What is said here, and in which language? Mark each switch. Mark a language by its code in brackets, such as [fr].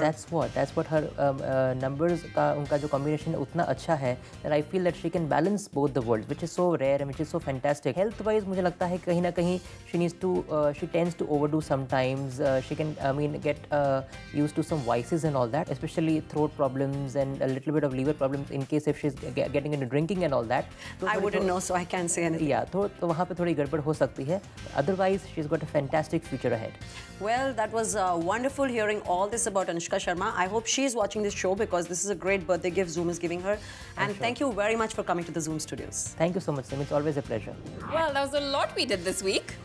[en] That's what her numbers [hi] का उनका जो combination है उतना अच्छा है, [en] and I feel that she can balance both the worlds, which is so rare and which is so fantastic. Health wise [hi] मुझे लगता है कहीं ना कहीं [en] she tends to overdo sometimes. She can get used to some vices and all that, especially throat problems and a little bit of liver problems in case if she's getting into drinking and all that. I wouldn't know, so I can't say anything. [hi] Yeah, तो वहाँ पे थोड़ी गड़बड़ हो सकती है. [en] Otherwise, she's got a fantastic future ahead. Well, that was wonderful hearing all this about Anushka Sharma. I hope she's watching this show, because this is a great birthday gift Zoom is giving her. And thank you very much for coming to the Zoom studios. Thank you so much, Sim. It's always a pleasure. Well, that was a lot we did this week.